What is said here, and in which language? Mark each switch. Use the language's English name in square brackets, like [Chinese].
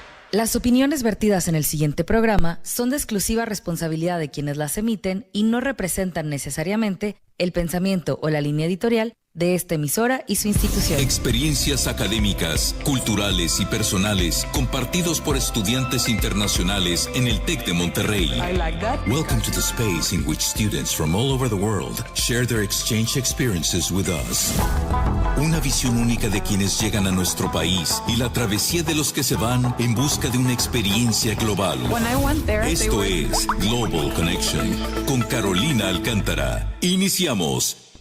[Spanish] Las opiniones vertidas en el siguiente programa son de exclusiva responsabilidad de quienes las emiten y no representan necesariamente el pensamiento o la línea editorial de esta emisora y su institución. Experiencias académicas, culturales y personales compartidos por estudiantes internacionales en el TEC de Monterrey. [English] I like that. Welcome to the space in which students from all over the world share their exchange experiences with us. [Spanish] Una visión única de quienes llegan a nuestro país y la travesía de los que se van en busca de una experiencia global. [English] When I went there, [Spanish] Esto es Global Connection con Carolina Alcántara. Iniciamos.